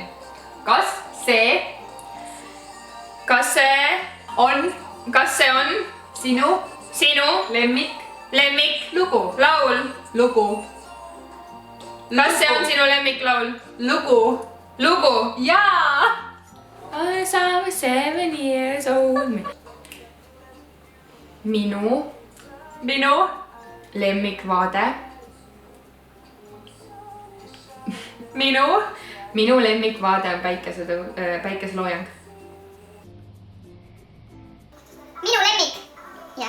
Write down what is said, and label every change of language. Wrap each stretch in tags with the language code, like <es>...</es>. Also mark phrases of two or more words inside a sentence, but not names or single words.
<et>Kas see on sinu lemmik lugu? laul? Kas see on sinu lemmiklaul? Lugu? Jaa!</et> <en>I was 7 years old.</en> <et>Minu lemmikvaade. Minu lemmikvaade on päikeseloojang. Minu lemmik. Jah.</et>